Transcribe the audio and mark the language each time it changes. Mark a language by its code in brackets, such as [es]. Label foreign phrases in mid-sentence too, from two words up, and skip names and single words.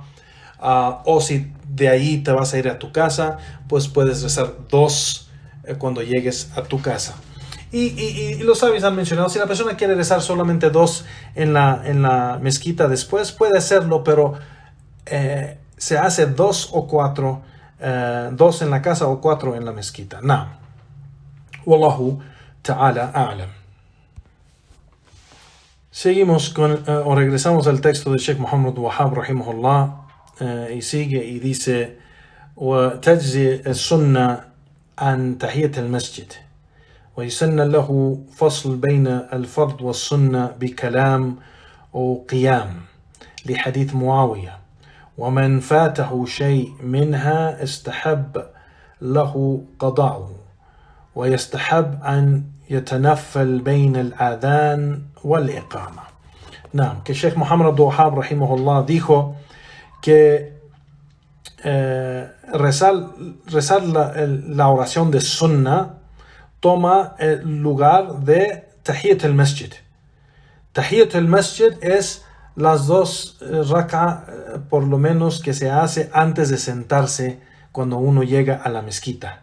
[es] O si de ahí te vas a ir a tu casa, pues puedes rezar 2 cuando llegues a tu casa. Y los sabios han mencionado, si la persona quiere rezar solamente 2 en la mezquita después, puede hacerlo, pero se hace 2 o 4, 2 en la casa o 4 en la mezquita. [ar] نعم. والله تعالى أعلم. [es] Seguimos o regresamos al texto de Sheikh Muhammad Wahhab rahimahullah, y sigue y dice: [ar] وتجزي السنة عن تحية المسجد ويسن له فصل بين الفرض والسنة بكلام أو قيام لحديث معاوية ومن فاته شيء منها استحب له قضاءه ويستحب أن يتنفل بين الآذان والإقامة. [es] نعم, que Sheikh Muhammad Abdul Wahhab rahimahullah dijo que rezar la oración de sunnah toma el lugar de [ar] تحية المسجد. تحية المسجد [es] es las 2 rak'a por lo menos que se hace antes de sentarse cuando uno llega a la mezquita.